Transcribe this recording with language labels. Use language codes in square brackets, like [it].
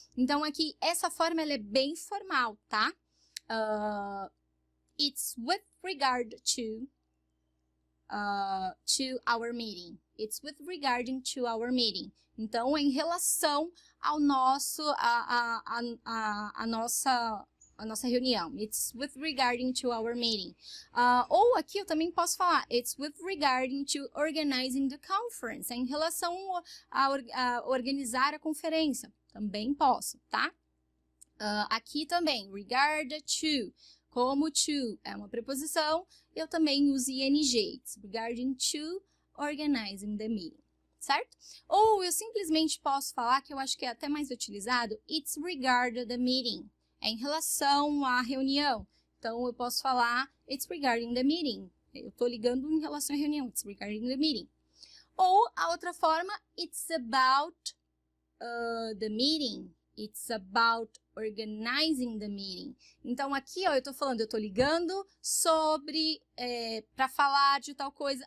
[pt] Então, aqui, essa forma ela é bem formal, tá? [en] It's with regard to our meeting. It's with regarding to our meeting. [pt] Então, é em relação ao nosso, a nossa reunião. [en] It's with regarding to our meeting. [pt] Ou aqui eu também posso falar, [en] it's with regarding to organizing the conference. [pt] É em relação a organizar a conferência. Também posso, tá? Aqui também, regard to. Como to é uma preposição, eu também uso ing. [en] It's regarding to organizing the meeting, certo? [pt] Ou eu simplesmente posso falar, que eu acho que é até mais utilizado, [en] it's regarding the meeting. [pt] É em relação à reunião. Então, eu posso falar, [en] it's regarding the meeting. [pt] Eu estou ligando em relação à reunião, [en] it's regarding the meeting. [pt] Ou a outra forma, [en] it's about the meeting. It's about organizing the meeting. [pt] Então, aqui, ó, eu estou ligando sobre, para falar de tal coisa.